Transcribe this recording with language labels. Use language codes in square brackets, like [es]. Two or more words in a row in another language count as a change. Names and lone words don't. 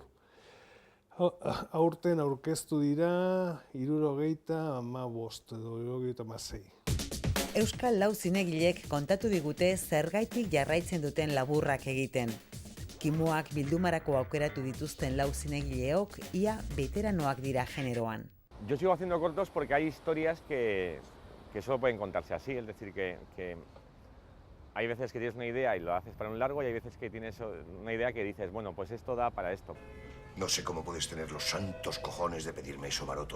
[eu] Aurten aurkeztu dira 75 edo 76. Euskal lau zinegilek kontatu digute zergaitik jarraitzen duten laburrak egiten. Kimuak bildumarako aukeratu dituzten lau zinegileok ia veteranoak dira generoan. [es] Yo sigo haciendo cortos porque hay historias que solo pueden contarse así, es decir, que hay veces que tienes una idea y lo haces para un largo y hay veces que tienes una idea que dices, bueno, pues esto da para esto. No sé cómo puedes tener los santos cojones de pedirme eso, Maroto.